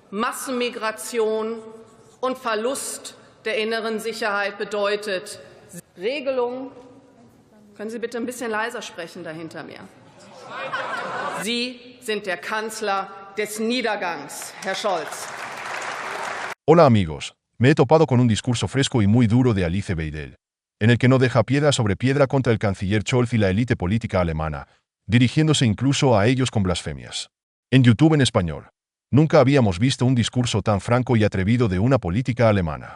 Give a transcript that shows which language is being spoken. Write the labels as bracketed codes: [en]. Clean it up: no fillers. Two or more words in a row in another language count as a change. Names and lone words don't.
[de] Massenmigration und Verlust der inneren Sicherheit bedeutet. Regelung. Können Sie bitte ein bisschen leiser sprechen da hinter mir? Sie sind der Kanzler des Niedergangs, Herr Scholz. [es] Hola amigos, me he topado con un discurso fresco y muy duro de Alice Weidel, en el que no deja piedra sobre piedra contra el canciller Scholz y la élite política alemana, dirigiéndose incluso a ellos con blasfemias. En YouTube en español, nunca habíamos visto un discurso tan franco y atrevido de una política alemana.